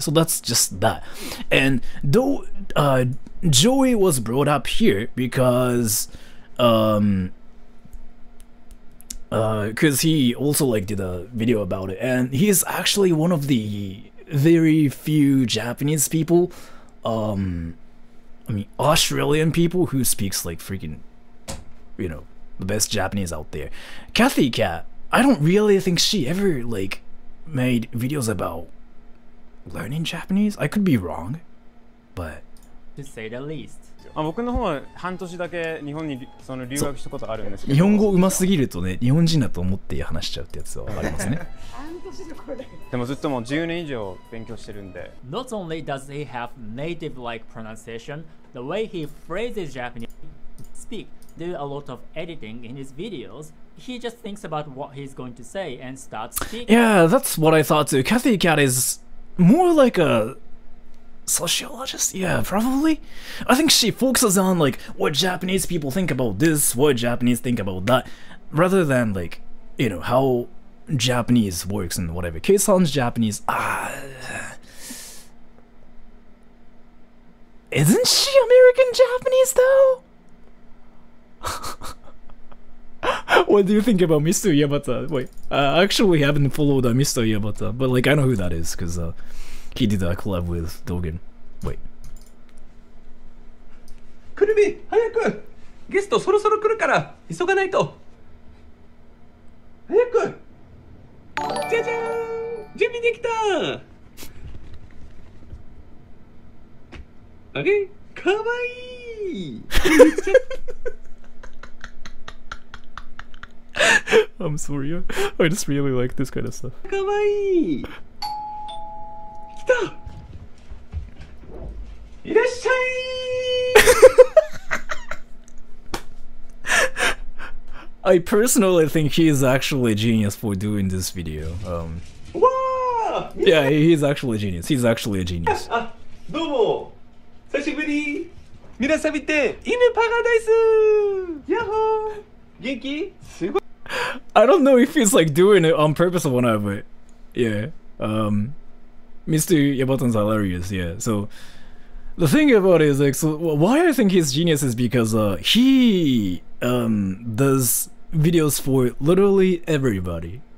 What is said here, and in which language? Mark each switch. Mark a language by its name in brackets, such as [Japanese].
[English] So that's just that. And though Joey was brought up here because he also like did a video about it, and he's actually one of the very few Japanese people, I mean Australian people who speaks like freaking, you know, the best Japanese out there. Kathy Cat, I don't really think she ever like made videos about learning Japanese. I could be wrong, but to say the least. [Japanese] 僕の方は半年だけ日本にその留学したことあるんですけど、日本語上手すぎるとね、日本人だと思って話しちゃうってやつはありますね。でもずっともう10年以上勉強してるんで。 [English] Not only does he have native-like pronunciation, the way he phrases Japanese speak, do a lot of editing in his videos. He just thinks about what he's going to say and starts speaking. Yeah, that's what I thought too. Kathy Cat is more like a sociologist? Yeah, probably. I think she focuses on like what Japanese people think about this, what Japanese think about that, rather than like, you know, how Japanese works and whatever. Kei-san's Japanese, isn't she American Japanese though? What do you think about Mr. Yabata? Wait, I actually haven't followed Mr. Yabata, but like I know who that is because he did a collab with Dogen. Wait. [Japanese] くるみ、早くゲストそろそろ来るから急がないと。早く。じゃじゃーん、準備できた。あれ、かわいい。 [English] I'm sorry, I just really like this kind of stuff. [Japanese] かわいい。来た。いらっしゃい。 [English] I personally think he is actually a genius for doing this video. わー。 Yeah, he's actually a genius. He's actually a genius. [Japanese] あ、どうも。久しぶり。皆さん見て、犬パラダイス。やっほー。元気？すごい。 [English] I don't know if he's like doing it on purpose or not, but yeah. Mr. Yabatan's hilarious, yeah. So the thing about it is like, so why I think he's genius is because he does videos for literally everybody.